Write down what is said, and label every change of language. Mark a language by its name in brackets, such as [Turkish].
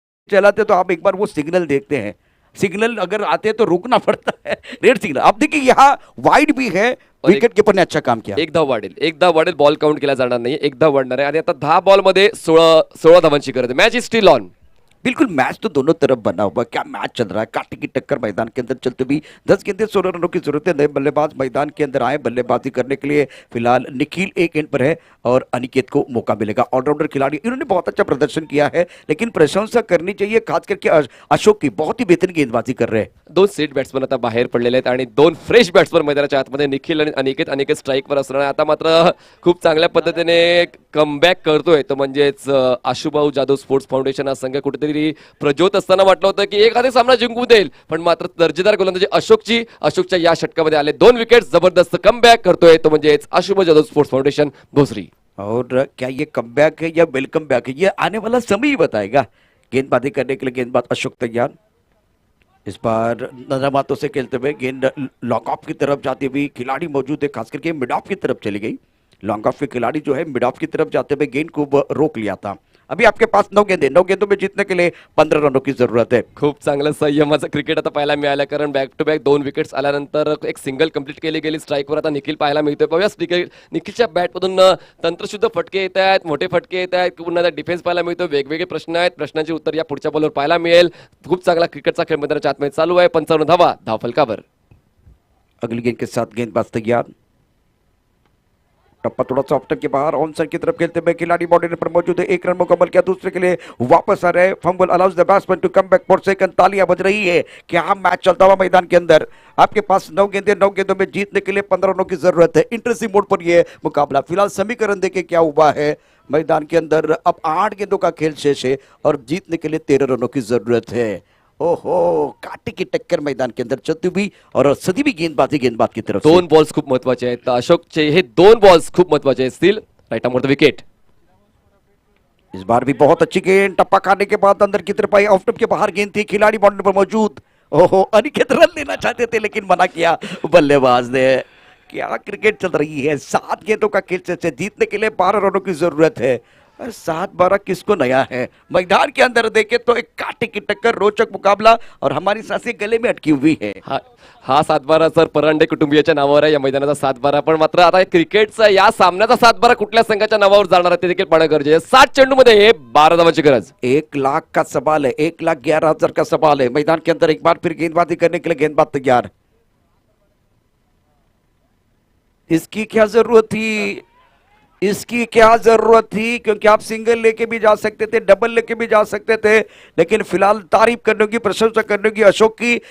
[Hindi] चलाते तो आप एक बार वो सिग्नल देखते हैं. सिग्नल अगर आते हैं तो रुकना पड़ता है. Red signal. आप देखिए यहाँ वाइड भी है. और विकेट कीपर ने अच्छा काम किया. [Marathi] एक धाव वाढेल, एक धाव वाढेल. बॉल काउंट केला जाणार नाही. एक धाव वाढणार आहे आणि आता 10 बॉल मध्ये 16 धावांची गरज आहे. [English] Match is still on. [Hindi] बिल्कुल मैच तो दोनों तरफ बना हुआ. क्या मैच चल रहा है. काटे की टक्कर मैदान के अंदर चलते हुई. 10 गेंदें 16 रनों की जरूरत है. नए बल्लेबाज मैदान के अंदर आए बल्लेबाजी करने के लिए. फिलहाल निखिल एक एंड पर है और अनिकेत को मौका मिलेगा. ऑलराउंडर खिलाड़ी इन्होंने बहुत अच्छा प्रदर्शन किया है, लेकिन प्रशंसा करनी चाहिए खास करके अशोक की. बहुत ही बेहतरीन गेंदबाजी कर रहे हैं. [Marathi] 2 सेट बॅट्समन आता बाहेर पडलेले आहेत आणि 2 फ्रेश बॅट्समन मैदानाच्या आतमध्ये निखिल आणि अनिकेत स्ट्राईकवर असणार आहे. आता मात्र खूप चांगल्या पद्धतीने कमबॅक करतोय तो म्हणजेच आशुभाऊ जाधव स्पोर्ट्स फाउंडेशन हा संघ. कुठेतरी प्रज्योत असताना वाटलं होतं की एखादा सामना जिंकू देईल, पण मात्र दर्जेदार गोलंदाजी अशोकच्या या षटकामध्ये आले 2 विकेट. जबरदस्त कमबॅक करतोय तो म्हणजेच आशुभाऊ जाधव स्पोर्ट्स फाउंडेशन भोसरी. [Hindi] और क्या ये कमबैक है या वेलकम बैक है, ये आने वाला समय ही बताएगा. गेंदबाजी करने के लिए गेंदबाज अशोक तैयार. इस बार नजमातों से खेलते हुए गेंद लॉन्ग ऑफ की तरफ जाती हुई खिलाड़ी मौजूद है, खास करके मिड ऑफ की तरफ चली गई. लॉन्ग ऑफ के खिलाड़ी जो है मिड ऑफ की तरफ जाते हुए गेंद को रोक लिया था. अभी आपके पास 9 गेंदें, 9 गेंदों में जीतने के लिए 15 रनों की जरूरत है. [Marathi] खूप चांगलं संयमाचं क्रिकेट आता पाहायला मिळालं, कारण बॅक टू बॅक 2 विकेट्स आल्यानंतर एक सिंगल कंप्लीट केली गेली. स्ट्राईकवर आता निखिल पाहायला मिळतोय. पाहूया निखिलच्या बॅटमधून तंत्रशुद्ध फटके येत आहेत, मोठे फटके येत आहेत, पुन्हा डिफेन्स पाहायला मिळतो. वेगवेगळे प्रश्न आहेत. प्रश्नांची उत्तर या पुढच्या बॉलवर पाहायला मिळेल. खूप चांगला क्रिकेटचा खेळ मैदानाच्या आतमध्ये चालू आहे. 55 धावा धावफलकावर. [Hindi] अगली गेंद के साथ गेंदबाज तैयार. टप्पा थोड़ा सा ऑफ्टर के बाहर ऑन साइड की तरफ खेलते हुए खिलाड़ी बॉर्डर पर मौजूद है. 1 रन मुकम्मल किया, दूसरे के लिए वापस आ रहे हैं. [English] Fumble allows the batsman to come back for second. [Hindi] तालियां बज रही है. क्या मैच चलता हुआ मैदान के अंदर. आपके पास 9 गेंदें, 9 गेंदों में जीतने के लिए 15 रनों की जरूरत है. इंटरेस्टिंग मोड पर यह मुकाबला. फिलहाल समीकरण देखे क्या हुआ है मैदान के अंदर. अब 8 गेंदों का खेल शेष है और जीतने के लिए 13 रनों की जरूरत है. ओहो, कांटे की टक्कर मैदान के अंदर चलती हुई और सदी भी गेंदबाज की तरफ से। [Marathi] दोन बॉल्स खूप महत्वाचे आहेत. अशोकचे हे दोन बॉल्स खूप महत्वाचे असतील. [English] Right arm the wicket. [Hindi] इस बार भी बहुत अच्छी गेंद, टप्पा खाने के बाद अंदर की तरफ आई, ऑफ स्टंप के बाहर गेंद थी, खिलाड़ी बाउंड्री पर मौजूद. ओहो, अनिकेत रन लेना चाहते थे लेकिन मना किया बल्लेबाज ने. क्या क्रिकेट चल रही है. 7 गेंदों का खेल से जीतने के लिए 12 रनों की जरूरत है. 7-12 किसको नया है. मैदान के अंदर देखे तो एक कांटे की टक्कर, रोचक मुकाबला और हमारी सांसें गले में अटकी हुई है. [Marathi] हा 7-12 सर परांडे कुटुंबियाच्या नावावर आहे या मैदानाचा 7-12. पण मात्र आता क्रिकेटचा या सामन्याचा 7-12 कुठल्या संघाच्या नावावर जाणार आहे ते देखील पाहणं गरजेचं आहे. 7 चेंडूमध्ये 12 धावांची गरज. [Hindi] 1 लाख का सवाल है, 1,11,000 का सवाल है. मैदान के अंदर एक बार फिर गेंदबाजी करने के लिए गेंदबाज तैयार. इसकी क्या जरूरत थी, इसकी क्या जरूरत थी, क्योंकि आप सिंगल लेके भी जा सकते थे, डबल लेके भी जा सकते थे, लेकिन फिलहाल तारीफ करने की, प्रशंसा करने की अशोक की.